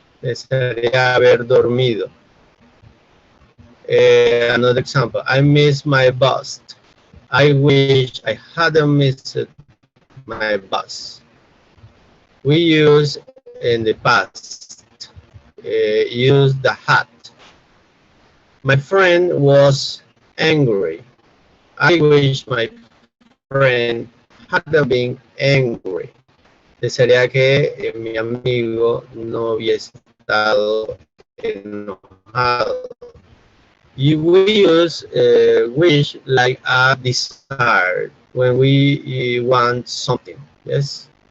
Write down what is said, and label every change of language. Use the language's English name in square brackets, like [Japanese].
[Spanish] Desearía haber dormido. [English] Another example. I miss my bus. I wish I hadn't missed my bus. We use in the past. Use the had. My friend was angry. I wish my friend hadn't been angry. [Spanish] Desearía que mi amigo no hubiese estado enojado. [English] We use wish like a desire when we want something. Yes.